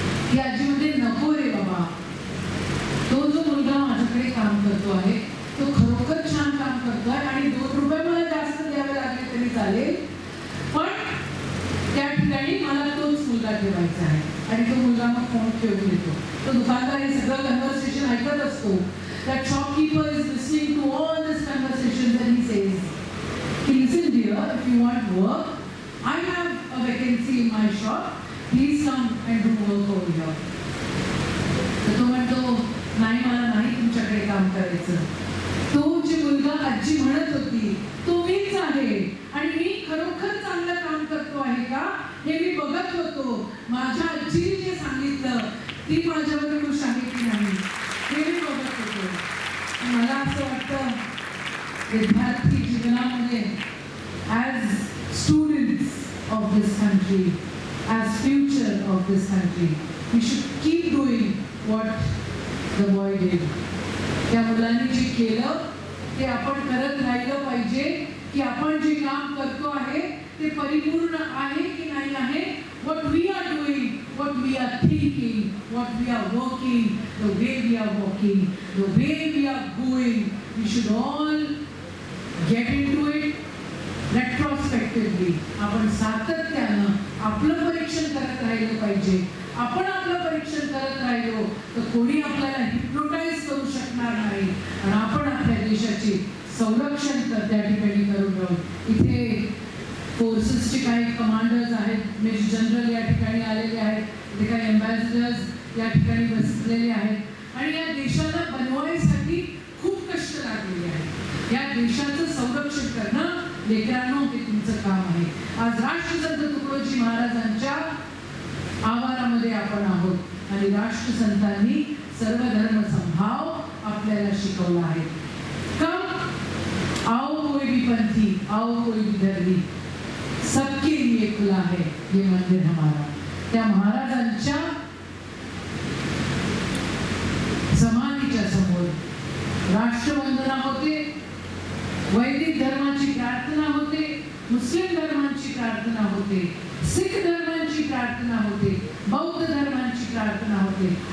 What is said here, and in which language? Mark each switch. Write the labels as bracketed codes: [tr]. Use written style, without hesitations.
[mr] ही आजी म्हणते नको रे बाबा, तो जो मुलगा माझ्याकडे काम करतो आहे तो खरोखर छान काम करतोय आणि 2 रुपये मला जास्त द्यावे लागले तरी चालेल, पण त्या ठिकाणी मला तोच मुलगा ठेवायचा आहे. आणि तो मुलगा मग फोन ठेवून येतो. तो दुकानदार हे सगळं कन्व्हर्सेशन ऐकत असतो. [en] That shopkeeper is listening to all this conversation and he says, listen dear, if you want work, I have a vacancy in my shop. Please come and do work over here. [mr] तर तो म्हणतो नाही मला नाही तुमच्याकडे काम करायचं. तो जे मुलगा आजी म्हणत होती तो मीच आहे आणि मी खरोखर चांगलं काम करतो आहे का हे मी बघत होतो. माझ्या आजीने जे सांगितलं ती माझ्यावर खुश आहे की नाही हे मी बघत होतो. मला असं वाटतं विद्यार्थी जीवनामध्ये [en] As students of this country, as future of this country, we should keep doing what the boy did. [mr] त्या मुलांनी जे केलं ते आपण करत राहिलं पाहिजे की आपण जे काम करतो आहे ते परिपूर्ण आहे की नाही आहे. [en] What we are doing, what we are thinking, what we are working, the way we are walking, the way we are going. We should all get into it retrospectively. [mr] आपण सातत्यानं आपलं परीक्षण करत राहिलं पाहिजे. आपण आपलं परीक्षण करत राहिलो तर कोणी आपल्याला हिप्नोटाईज करू शकणार नाही आणि आपण आपल्या देशाचे संरक्षण त्या ठिकाणी करून राहू. इथे फोर्सेसचे काही कमांडर्स आहेत, मेजर जनरल या ठिकाणी आलेले आहेत, इथे काही एम्बॅसिडर्स या ठिकाणी बसलेले आहेत आणि या देशाला बनवायसाठी खूप कष्ट लागलेले आहेत. या देशाचं संरक्षण करणं लेकरांनो हे तुमचं काम आहे. आज राष्ट्रसंत तुकडोजी महाराजांच्या आवारामध्ये आपण आहोत आणि राष्ट्रसंतांनी सर्व धर्म समभाव आपल्याला शिकवला आहे. [hi] आओ कोई भी पंथी, आओ कोई भी धर्मी, सबके लिए खुला है ये मंदिर हमारा. [mr] त्या महाराजांच्या समाधीच्या समोर राष्ट्रवंदना होते, वैदिक धर्माची प्रार्थना होते, मुस्लिम धर्मांची प्रार्थना होते, सिख धर्मांची प्रार्थना होते, बौद्ध धर्मांची प्रार्थना होते.